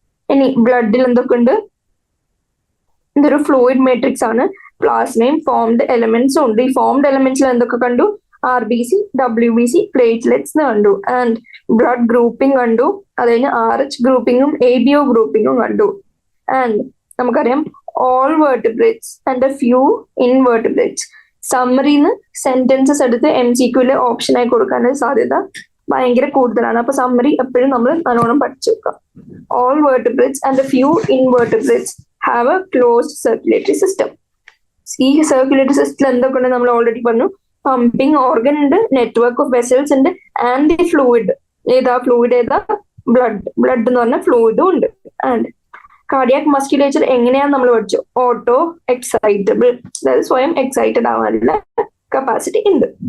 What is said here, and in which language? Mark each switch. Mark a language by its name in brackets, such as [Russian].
[Malayalam] ഇനി ബ്ലഡിൽ എന്തൊക്കെ ഉണ്ട്? ഇതൊരു ഫ്ലൂയിഡ് മാട്രിക്സ് ആണ്. പ്ലാസ്മയും ഫോംഡ് എലമെന്റ്സും ഉണ്ട്. ഈ ഫോംഡ് എലമെന്റ്സിൽ എന്തൊക്കെ കണ്ടു? RBC, WBC, പ്ലേറ്റ്ലെറ്റ്സ് കണ്ടു. ആൻഡ് ബ്ലഡ് ഗ്രൂപ്പിംഗ് കണ്ടു. അത് കഴിഞ്ഞ് RH ഗ്രൂപ്പിംഗും ABO ഗ്രൂപ്പിംഗും കണ്ടു. [English] And നമുക്കറിയാം all vertebrates and a few invertebrates. [Malayalam] സമ്മറിന്ന് sentences എടുത്ത് MCQല് ഓപ്ഷൻ ആയി കൊടുക്കാനുള്ള സാധ്യത ഭയങ്കര കൂടുതലാണ്. അപ്പൊ സമ്മറി എപ്പോഴും നമ്മൾ നല്ലോണം പഠിച്ചു വെക്കാം. [English] All vertebrates and a few invertebrates have a closed circulatory system. [Malayalam] ഈ സർക്കുലേറ്ററി സിസ്റ്റത്തിൽ എന്തൊക്കെ ഉണ്ട് നമ്മൾ ഓൾറെഡി പറഞ്ഞു. പമ്പിങ് ഓർഗൻ ഉണ്ട്, നെറ്റ്വർക്ക് ഓഫ് വെസൽസ് ഉണ്ട്, ആൻഡ് ദി ഫ്ലൂയിഡ്. ഫ്ലൂയിഡ് ഏതാ? ബ്ലഡ് എന്ന് പറഞ്ഞ ഫ്ലൂയിഡും ഉണ്ട്. ആൻഡ് കാർഡിയാക് മസ്കുലേച്ചർ എങ്ങനെയാന്ന് നമ്മൾ പഠിച്ചു. ഓട്ടോ എക്സൈറ്റബിൾ, അതായത് സ്വയം എക്സൈറ്റഡ് ആവാനുള്ള കപ്പാസിറ്റി ഉണ്ട്.